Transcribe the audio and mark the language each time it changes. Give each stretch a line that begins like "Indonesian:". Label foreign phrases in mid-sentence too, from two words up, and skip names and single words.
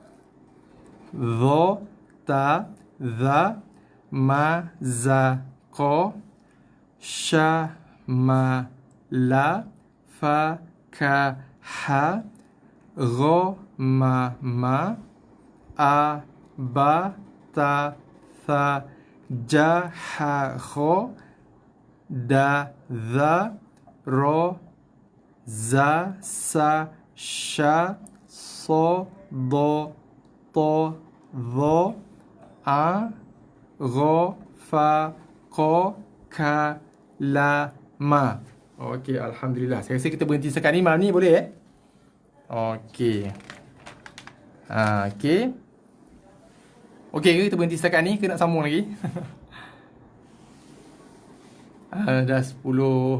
Malay: dho, ta, dha, ma, za, qa, sha, ma, la, fa, ka, ha, ro, ma, a, ba, ta, tha, ja, ha, ro, da, dha, ro, za, sa, sha, so, do, to, dho, a, ro, fa, ko, ka, la, ma. Okey, alhamdulillah. Saya rasa kita berhenti setakat ni malam ni, boleh Okey. Okey. Okey ke kita berhenti setakat ni ke nak sambung lagi? Dah 10.